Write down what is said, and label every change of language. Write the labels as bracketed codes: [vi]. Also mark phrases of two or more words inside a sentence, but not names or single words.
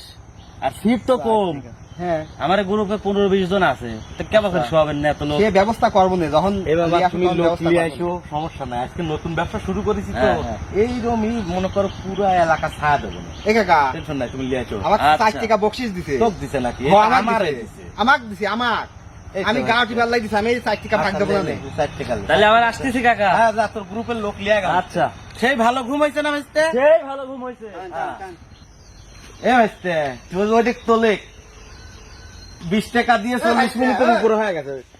[bn] আর সিট তো কম, হ্যাঁ, আমার গ্রুপে 15-20 জন আছে, তো কেমন করে শোয়াবেন না এত লোক? সে ব্যবস্থা করবো না, যখন এ বাবা নিয়ে আসো তুমি তখন লোক ব্যবস্থা নিয়ে করবো। আইসো, সমস্যা নাই। আজকে নতুন ব্যবসা শুরু করেছি তো, হ্যাঁ, হ্যাঁ। এইরকমই মনে করো পুরো এলাকা ছায়া দেবো না, এ কাকা, টেনশন নাই, তুমি নিয়ে আইসো। আমার আচ্ছা। 4 টাকা বকশিস দিছে। তোক দিছে নাকি? হ, আমাক আমারে দিছে। দিছে। আমাক দিছে, আমাক। এই তো আমি আছে। গাড়ি টিপার লাই দিছি, আমি এই 4 টাকা ভাগ দেবো না। তাহলে আবার আসতেছি কাকা। হ্যাঁ যা, তোর গ্রুপের লোক লিয়ে গেল। আচ্ছা, সেই ভালো ঘুম হয়েছে না মিস্তে? সেই ভালো ঘুম হয়েছে। এ মিস্তে তুই ওইদিক তোলে 20 টাকা দিয়ে 40 মিনিটের উপরে হয়ে গেছে।